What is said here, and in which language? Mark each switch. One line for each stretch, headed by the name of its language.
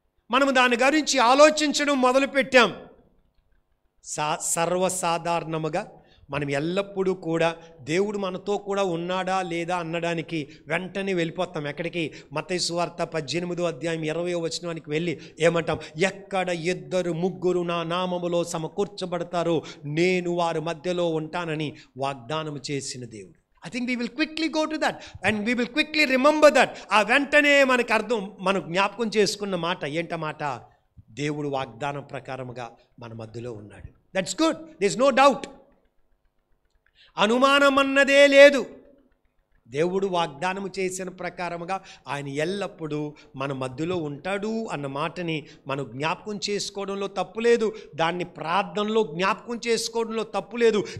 Telugu: మనం దాని గురించి ఆలోచించడం మొదలుపెట్టాం. సర్వసాధారణముగా మనం ఎల్లప్పుడూ కూడా దేవుడు మనతో కూడా ఉన్నాడా లేదా అనడానికి వెంటనే వెళ్ళిపోతాం. ఎక్కడికి? మత్తయి సువార్త 18వ అధ్యాయం 20వ వచనానికి వెళ్ళి ఏమంటాం, ఎక్కడ 2-3 నా నామములో సమకూర్చబడతారో నేను వారి మధ్యలో ఉంటానని వాగ్దానం చేసిన దేవుడు.
English: I think we will quickly go to that and we will quickly remember that.
Telugu: ఆ వెంటనే మనకు అర్థం, మనం జ్ఞాపకం చేసుకున్న మాట ఏంటమాట, దేవుడు వాగ్దానం ప్రకారముగా మన మధ్యలో ఉన్నాడు.
English: That's good, there is no doubt.
Telugu: అనుమానం అన్నదే లేదు. దేవుడు వాగ్దానము చేసిన ప్రకారముగా ఆయన ఎల్లప్పుడూ మన మధ్యలో ఉంటాడు అన్న మాటని మనం జ్ఞాపకం చేసుకోవడంలో తప్పు లేదు, దాన్ని ప్రార్థనలో జ్ఞాపకం చేసుకోవడంలో తప్పు లేదు.